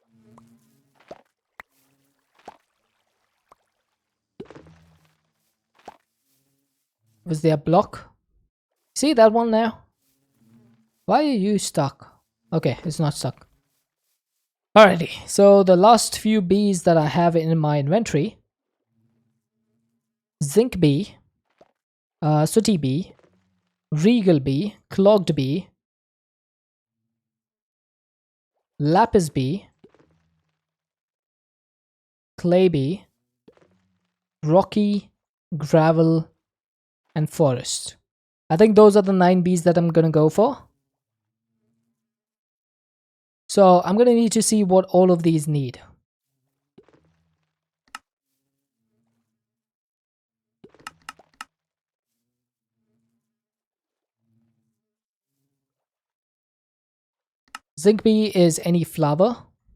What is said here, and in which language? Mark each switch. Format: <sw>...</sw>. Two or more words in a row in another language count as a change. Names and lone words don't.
<en>Was there a block? See that one now? Why are you stuck? Okay, it's not stuck. Alrighty, so the last few bees that I have in my inventory. Zinc bee, sooty bee, regal bee, clogged bee, lapis bee, clay bee, rocky, gravel, and forest. I think those are the 9 bees that I'm gonna go for. So I'm gonna need to see what all of these need. Zinc bee is any flower.</en>